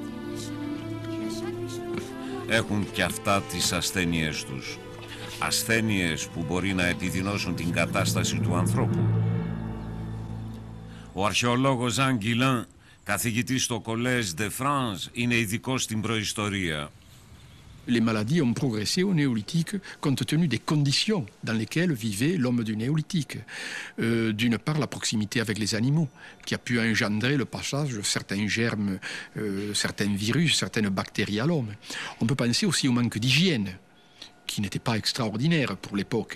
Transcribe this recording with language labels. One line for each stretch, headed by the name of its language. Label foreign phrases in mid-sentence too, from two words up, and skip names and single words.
Greek: Έχουν και αυτά τις ασθένειές τους. Ασθένειες που μπορεί να επιδεινώσουν την κατάσταση του ανθρώπου. Ο αρχαιολόγος Jean Guillain, καθηγητής στο Collège de France, είναι ειδικός στην προϊστορία.
French: Les maladies ont progressé au néolithique compte tenu des conditions dans lesquelles vivait l'homme du néolithique. D'une part, la proximité avec les animaux, qui a pu engendrer le passage de certains germes, certains virus, certaines bactéries à l'homme. On peut penser aussi au manque d'hygiène, qui n'était pas extraordinaire pour l'époque.